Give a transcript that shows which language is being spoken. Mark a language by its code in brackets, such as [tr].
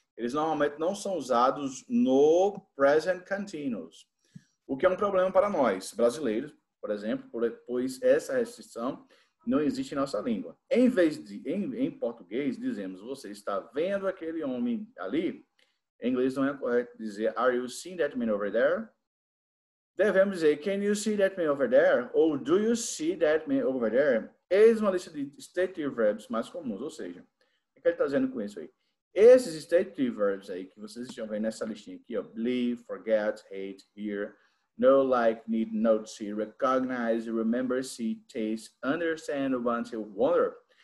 [pt] Eles normalmente não são usados no present continuous, o que é um problema para nós, brasileiros, por exemplo, pois essa restrição não existe em nossa língua. Em vez de, em português, dizemos, você está vendo aquele homem ali? Em inglês não é correto dizer, [en] are you seeing that man over there? [pt] Devemos dizer, [en] can you see that man over there? Ou do you see that man over there? [pt] Eis uma lista de stative verbs mais comuns, ou seja, o que ele está dizendo com isso aí? Esses stative verbs aí que vocês estão vendo nessa listinha aqui, ó, [en] believe, forget, hate, hear, know, like, need, note, see, recognize, remember, see, taste, understand, want, wonder.